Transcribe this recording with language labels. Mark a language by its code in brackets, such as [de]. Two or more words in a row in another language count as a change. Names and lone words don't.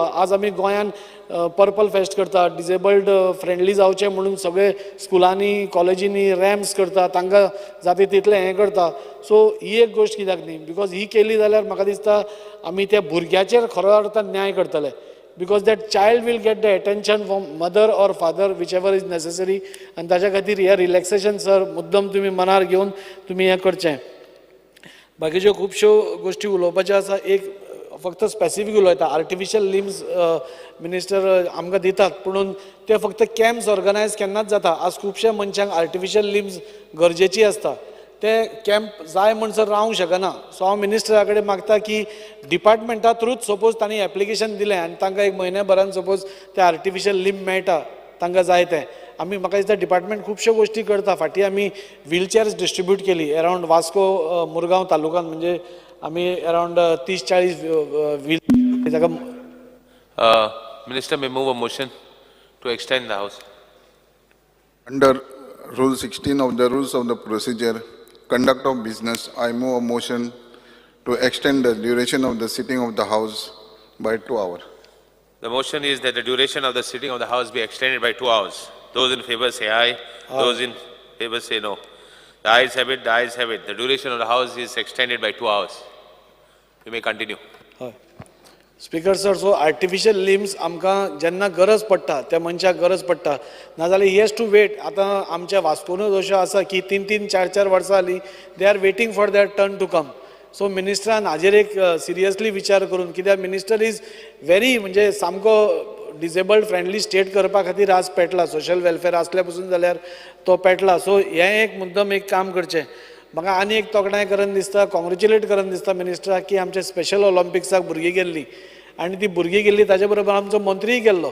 [kok] आज आमी गोंयान पर्पल फेस्ट करता [en] disabled friendly [kok] जावचें म्हणून सगळे स्कुलांनी कॉलेजींनी रॅम्प्स करता तांकां जाता तितलें हें करता. सो ही एक गोश्ट कित्याक न्ही बिकॉज ही केली जाल्यार म्हाका दिसता आमी त्या भुरग्याचेर खरो अर्थान न्याय करतले. [en] because that child will get the attention from mother or father, whichever is necessary. [kok] आणि ताच्या खातीर हे रिलॅक्सेशन सर मुद्दम तुम्ही मनार घेवन तुम्ही हें करचें. बाकीच्यो खुबश्यो गोश्टी उलोवपाच्यो आसा. एक फक्त स्पेसिफीक उलयता, [en] artificial limbs minister [kok] आमकां दितात, पूण ते फक्त [en] camps organise [kok] केन्नाच जाता. आज खुबश्या मनशांक [en] artificial limbs [kok] गरजेची आसता, ते कॅम्प जाय म्हणसर रावंक शकना. सो हांव मिनिस्टरा कडेन मागता की डिपार्टमेंटा थ्रूच सपोज तांणी एप्लिकेशन दिलें आनी तांकां एक म्हयन्याभरान सपोज ते [en] artificial limb [kok] मेळटा तांकां जाय तें. आमी म्हाका दिसता डिपार्टमेंट खुबश्यो गोश्टी करता. फाटीं आमी [en] wheelchairs distribute [kok] केली अरावंड वास्को मुरगांव तालुकान, म्हणजे आमी अरावंड 30-40 व्हील ताका. [en] Minister may move a motion to extend the house. Under Rule 16 of the Rules of the Procedure, Conduct of Business, I move a motion to extend the duration of the sitting of the House by 2 hours. The motion is that the duration of the sitting of the house be extended by 2 hours. Those in favor say aye. Those in favor say no. The ayes have it, the ayes have it. The duration of the house is extended by 2 hours. You may continue. Speaker sir, [kok] सो [en] artificial limbs [kok] आमकां जेन्ना गरज पडटा त्या मनशाक गरज पडटा, नाजाल्यार [en] he has to wait. [kok] आतां आमच्या वास्कोनूच अश्यो आसा की 3-3, 4-4 वर्सां जालीं [en] they are waiting for their turn to come. [kok] सो मिनिस्टरान हाजेर एक सिरियसली विचार करून, कित्याक [en] minister is very [kok] म्हणजे सामको [en] disabled friendly state [kok] करपा खातीर आज पेटला. [en] social welfare [kok] आसल्या पसून जाल्यार तो पेटला. सो हें एक मुद्दम एक काम करचें. म्हाका आनी एक तोखणाय करन दिसता, कॉंग्रेच्युलेट करन दिसता मिनिस्टराक की आमच्या स्पेशल ऑलिंपिक्साक भुरगीं गेल्लीं आनी ती भुरगीं गेल्लीं ताचे बरोबर आमचो मंत्रीय गेल्लो.